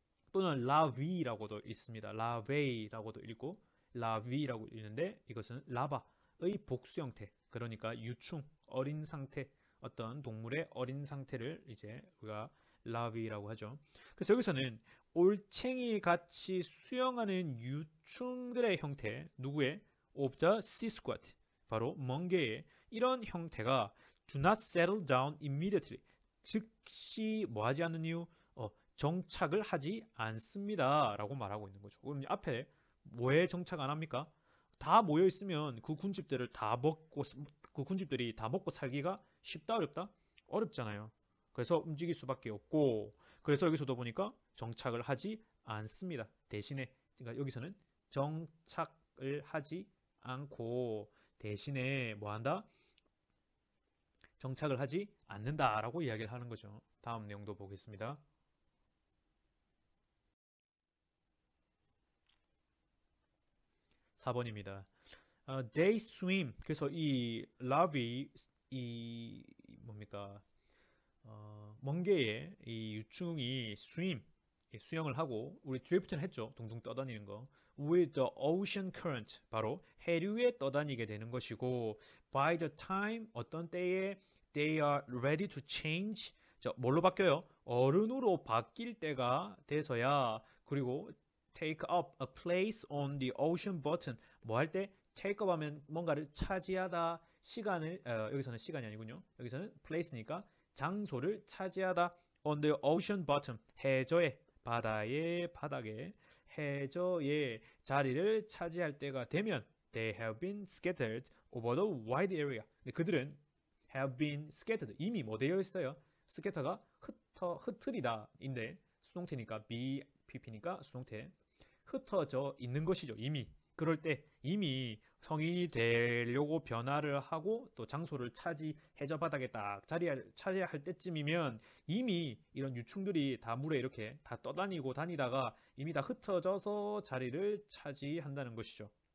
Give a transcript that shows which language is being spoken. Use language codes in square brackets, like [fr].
[ko] 또는 larvae라고도 있습니다. larvae라고도 읽고 larvae라고 읽는데 이것은 라바의 복수 형태. 그러니까 유충, 어린 상태, 어떤 동물의 어린 상태를 이제 우리가 larvae라고 하죠. 그래서 여기서는 올챙이 같이 수영하는 유충들의 형태, 누구의? [en] of the sea squat, [ko] 바로 멍게의 이런 형태가 [en] do not settle down immediately, [ko] 즉시 뭐하지 않는 이유? 정착을 하지 않습니다 라고 말하고 있는 거죠. 그럼 앞에 뭐에 정착 안 합니까? 다 모여 있으면 그 군집들을 다 먹고 그 군집들이 다 먹고 살기가 쉽다 어렵다? 어렵잖아요. 그래서 움직일 수밖에 없고 그래서 여기서도 보니까 정착을 하지 않습니다. 대신에 그러니까 여기서는 정착을 하지 않고 대신에 뭐 한다? 정착을 하지 않는다라고 이야기를 하는 거죠. 다음 내용도 보겠습니다. 4번입니다. [en] They swim. [ko] 그래서 이 라비 이 뭡니까? 멍게의 이 유충이 swim 수영을 하고 우리 드리프트는 했죠. 둥둥 떠다니는 거. [en] With the ocean current [ko] 바로 해류에 떠다니게 되는 것이고 [en] by the time [ko] 어떤 때에 [en] they are ready to change [ko] 뭘로 바뀌어요? 어른으로 바뀔 때가 돼서야 그리고 [en] take up a place on the ocean button [ko] 뭐 할 때 take up 하면 뭔가를 차지하다 시간을 여기서는 시간이 아니군요. 여기서는 place니까 장소를 차지하다 [en] on the ocean bottom [ko] 해저에 바다의 바닥에 해저의 자리를 차지할 때가 되면 [en] they have been scattered over the wide area. [ko] 그들은 [en] have been scattered [ko] 이미 뭐 되어 있어요? scatter가 흩트리다인데 수동태니까 BPP니까 수동태 흩어져 있는 것이죠. 이미 그럴 때 이미 성인이 되려고 변화를 하고 또 장소를 해저 바닥에 딱 차지해야 할 때쯤이면 이미 이런 유충들이 다 물에 이렇게 다 떠다니고 다니다가 이미 다 흩어져서 자리를 차지한다는 것이죠.